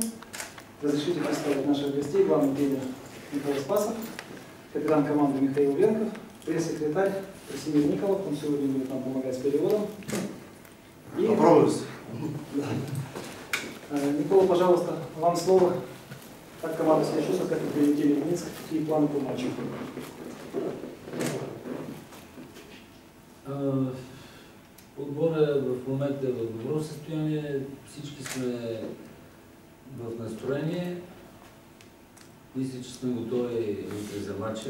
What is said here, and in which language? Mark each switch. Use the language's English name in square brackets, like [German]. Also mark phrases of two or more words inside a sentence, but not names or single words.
[Russian] Разрешите представить наших гостей: главный тренер Николай Спасов, капитан команды Михаил Венков, пресс-секретарь Красимир Николов, он сегодня будет нам помогать с переводом. Попробуйте. Никола, пожалуйста, вам слово. Как команда себя чувствует, как вы прилетели в Минск, какие планы по матчу? [Bulgarian] Отбора в момента е в добро състояние, всички сме в настроение. Мисля, че сме готови за матча.